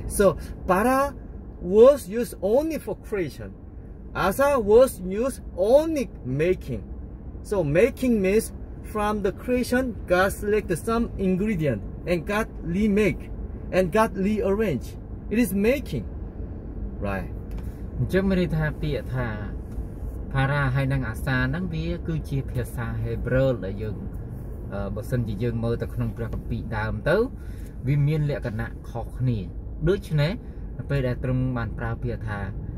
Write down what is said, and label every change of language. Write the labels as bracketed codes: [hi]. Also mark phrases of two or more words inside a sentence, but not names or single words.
[en] So para was used only for creation. Asa was used only making. So making means from the creation, God selected some ingredient and God remake and God rearrange. It is making, right? [km] អញ្ចឹងមានន័យថាពាក្យថាផារ៉ាហើយនិងអាសាហ្នឹងវាគឺជាភាសាហេប្រឺដែលយើងបើសិនជាយើងមើលទៅក្នុងព្រះគម្ពីរដើមទៅវាមានលក្ខណៈខុសគ្នាដូច្នេះពេលដែលទ្រង់បានប្រើពាក្យថា